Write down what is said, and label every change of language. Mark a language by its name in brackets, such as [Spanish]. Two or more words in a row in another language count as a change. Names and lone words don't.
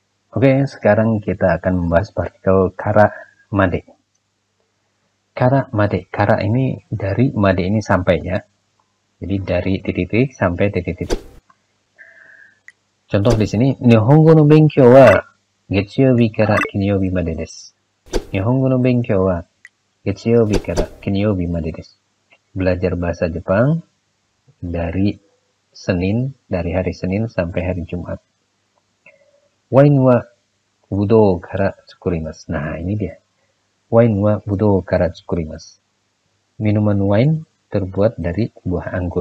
[Indonesian] Oke, sekarang kita akan membahas partikel [Japanese] から まで. から まで, [Indonesian] kara ini dari made ini sampai ya. Jadi dari titik-titik sampai titik-titik. Contoh di sini, [Japanese] 日本語 の 勉強 は 月曜日 から 金曜日 まで です. 日本語 の 勉強 は 月曜日 から 金曜日 まで です. [Indonesian] Belajar bahasa Jepang dari hari Senin sampai hari Jumat. [Japanese] ワイン は ぶどう から 作ります. [Indonesian] Nah, ini dia. [Japanese] ワイン は ぶどう から 作ります. [Indonesian] Minuman wine terbuat dari buah anggur.